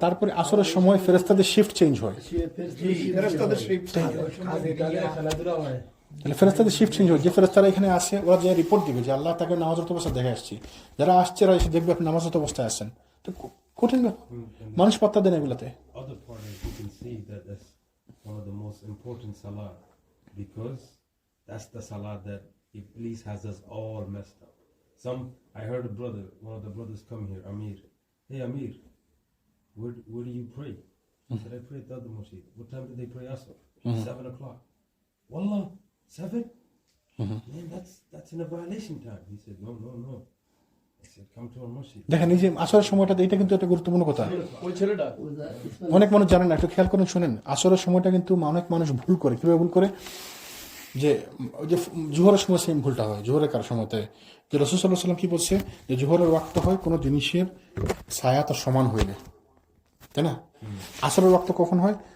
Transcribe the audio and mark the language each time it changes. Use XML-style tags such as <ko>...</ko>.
<bn>তারপরে আসরের সময় ফেরেশতাদের শিফট চেঞ্জ হয়। জি, ফেরেশতাদের সেই খেলাধুলা হয়। তাহলে ফেরেশতাদের শিফট চেঞ্জ হয়। যে ফেরেশতারা এখানে আসে ওরা যে রিপোর্ট দিবে যে আল্লাহ তাকে নামাজরত অবস্থায় দেখে আসছি, যারা আসছে এরা এসে দেখবে আপনি নামাজরত অবস্থায় আছেন। তো কঠিন ব্যাপার, মানুষ পাত্তা দেন এগুলাতে।</bn> <en>Other part is you can see that that's one of the most important salah because that's the salah that Iblis has us all messed up. I heard a brother, one of the brothers come here, Amir. Hey Amir, where do you pray? I said, I pray at the other masjid. What time did they pray Asr? 7 o'clock. Wallah, 7? Man, that's in a violation time. He said, no. I said, come to our masjid.</en> <bn>দেখেন এই যে আসরের সময়টা, এটা কিন্তু একটা গুরুত্বপূর্ণ কথা। ওই ছেলেটা অনেক মানুষ জানেন না, একটু খেয়াল করেন, শোনেন। আসরের সময়টা কিন্তু অনেক মানুষ ভুল করে। কিভাবে ভুল করে? যে ওই যে জোহরের সময় সেম ভুলটা হয়। জোহরের কার সময়তে যে রাসূল সাল্লাল্লাহু আলাইহি ওয়াসাল্লাম কি বলছে যে জোহরের ওয়াক্ত হয় কোনো জিনিসের ছায়া তার সমান হইলে, তাই না? আসরের ওয়াক্ত কখন হয়?</bn>